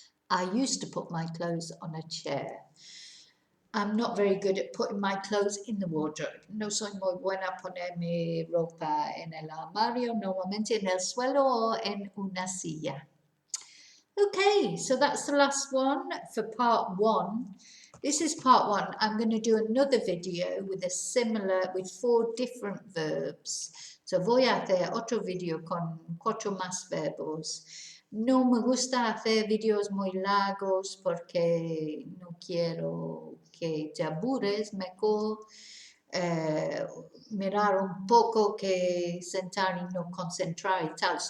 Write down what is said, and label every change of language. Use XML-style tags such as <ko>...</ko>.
<en>I used to put my clothes on a chair. I'm not very good at putting my clothes in the wardrobe.</en> <es>No soy muy buena a poner mi ropa en el armario, normalmente en el suelo o en una silla.</es> <en>Okay, so that's the last one for part one. This is part one. I'm going to do another video with with 4 different verbs.</en> <es>So voy a hacer otro video con 4 más verbos. No me gusta hacer videos muy largos porque no quiero que te aburres, mejor mirar un poco que sentar y no concentrar y tal.</es>